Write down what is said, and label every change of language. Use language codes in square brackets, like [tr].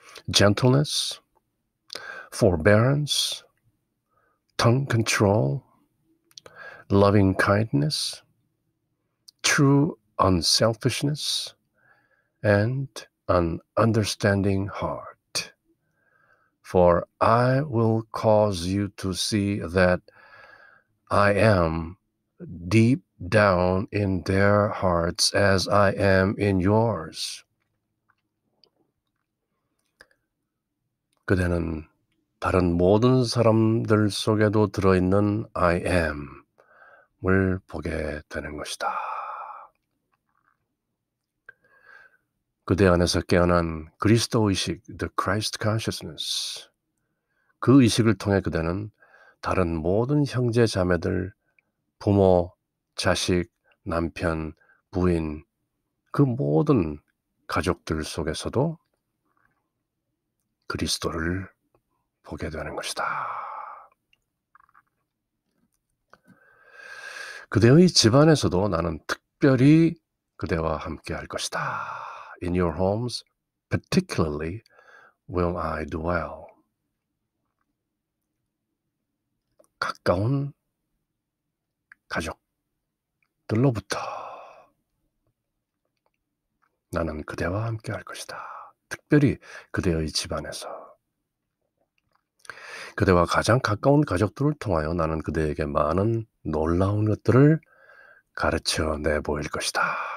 [en] gentleness, forbearance, tongue control, loving kindness, true unselfishness, and an understanding heart. For I will cause you to see that I am deep down in their hearts as I am in yours. [ko] 그대는 다른 모든 사람들 속에도 들어있는 I am을 보게 되는 것이다. 그대 안에서 깨어난 그리스도 의식, [en] the Christ consciousness, [ko] 그 의식을 통해 그대는 다른 모든 형제 자매들, 부모, 자식, 남편, 부인, 그 모든 가족들 속에서도 그리스도를 보게 되는 것이다. 그대의 집안에서도 나는 특별히 그대와 함께 할 것이다. [en] In your homes, particularly will I dwell. [ko] 가까운 가족들로부터 나는 그대와 함께 할 것이다. 특별히 그대의 집안에서. 그대와 가장 가까운 가족들을 통하여 나는 그대에게 많은 놀라운 것들을 가르쳐 내보일 것이다.